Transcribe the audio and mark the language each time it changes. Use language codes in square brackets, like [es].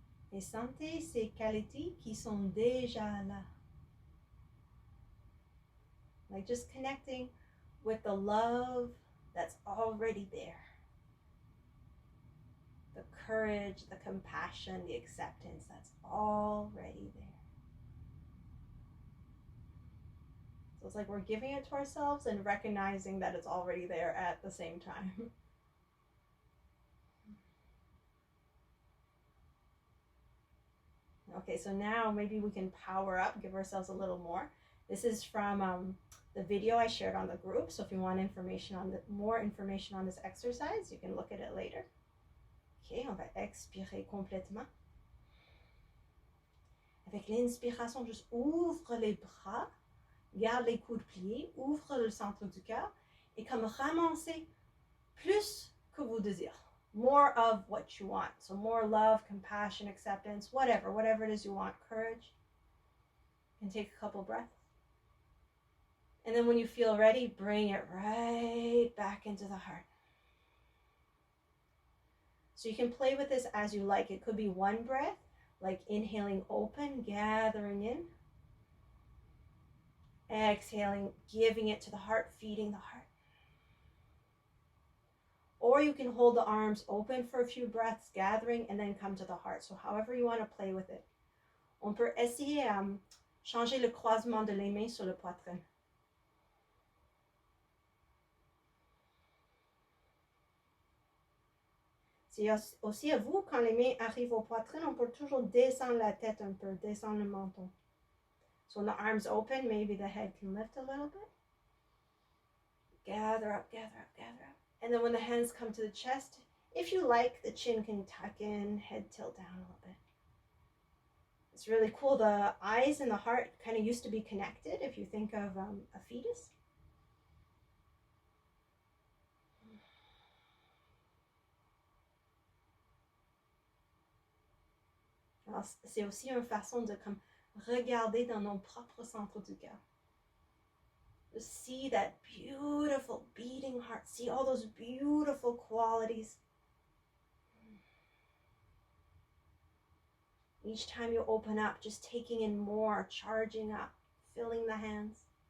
[fr] Et sentez ces qualités qui sont déjà là. [en] Like just connecting with the love that's already there. The courage, the compassion, the acceptance that's already there. So it's like we're giving it to ourselves and recognizing that it's already there at the same time. Okay, so now maybe we can power up, give ourselves a little more. This is from the video I shared on the group. So if you want more information on this exercise, you can look at it later. [fr] Ok, on va expirer complètement. Avec l'inspiration, juste ouvre les bras, garde les coudes pliés, ouvre le centre du cœur et comme ramasser plus que vous désirez. [en] More of what you want. So more love, compassion, acceptance, whatever it is you want, courage. You can take a couple breaths. And then when you feel ready, bring it right back into the heart. So you can play with this as you like. It could be one breath, like inhaling open, gathering in. Exhaling, giving it to the heart, feeding the heart. Or you can hold the arms open for a few breaths, gathering, and then come to the heart. So however you want to play with it. [fr] On peut essayer changer le croisement de les mains sur le poitrine. C'est aussi à vous, quand les mains arrivent au poitrine, on peut toujours descendre la tête un peu, descendre le menton. [en] So when the arms open, maybe the head can lift a little bit. Gather up, gather up, gather up. And then when the hands come to the chest, if you like, the chin can tuck in, head tilt down a little bit. It's really cool. The eyes and the heart kind of used to be connected if you think of a fetus. [fr] Alors, c'est aussi une façon de comme regarder dans nos propres centres du cœur. [en] To see that beautiful beating heart, see all those beautiful qualities. Each time you open up, just taking in more, charging up, filling the hands.